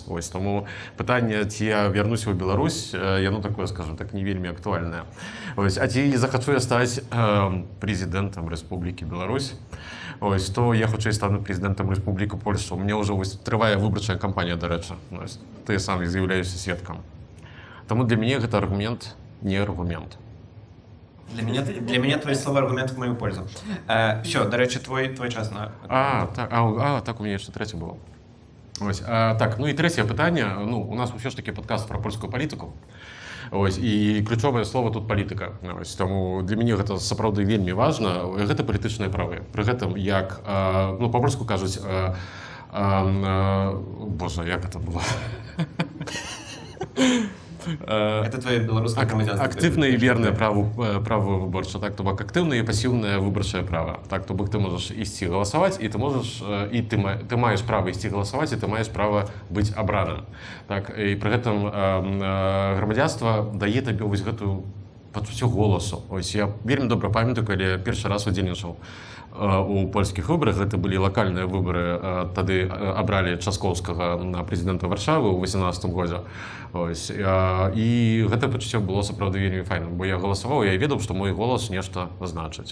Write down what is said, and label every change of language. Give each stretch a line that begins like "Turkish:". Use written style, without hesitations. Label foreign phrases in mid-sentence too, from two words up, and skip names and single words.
Belarusian: Ось, таму пытанне, ці я вярнуся ў Беларусь, яно такое, скажу так, не вельмі актуальнае. Ось, а ці захачу я стаць прэзідэнтам Рэспублікі Беларусь, ось, то я хутчэй стану прэзідэнтам Рэспублікі Польшча. У мяне ўжо трывае выбарчая кампанія, дарэчы. Ты сам з'яўляешся сведкам. Таму для мяне гэта аргумент, не аргумент.
Russian: Для меня твои слова аргумент в мою пользу. Все,
Ukrainian: до речі,
Russian: твой час на...
Ukrainian: Так, у меня ще третє було. Ось, так, ну і третє питання. Ну, у нас все ж таки подкаст про польську політику. Ось, і ключове слово тут політика.
Belarusian: Ось,
Ukrainian: тому для мене
Belarusian: гэта сапраўды вельмі важна. Гэта палітычныя правы. Пры гэтым, як, ну, по-польску кажуць, боже, як гэта было?
Russian: Это твое белорусское громадянство. Активное и верное право выборче. Так, то бок активное и пассивное выборчее право. Так, то бок ты можешь идти голосовать, и ты можешь, и ты маешь право идти голосовать, и ты маешь право быть обраным.
Belarusian: Так,
Russian: и при этом
Belarusian: громадянство дае табе вось гэтую пачуццё голосу. Ось я вельмі добра памятаю, калі першы раз удзельнічаў у польскіх выбарах. Гэта былі лакальныя выбары, тады абралі Часкоўскага на прэзідэнта Варшавы ў 18 годзе. Ось, і гэта пачуццё было сапраўды вельмі файным, бо я галасаваў, я ведаў, што мой голас нешта значыць.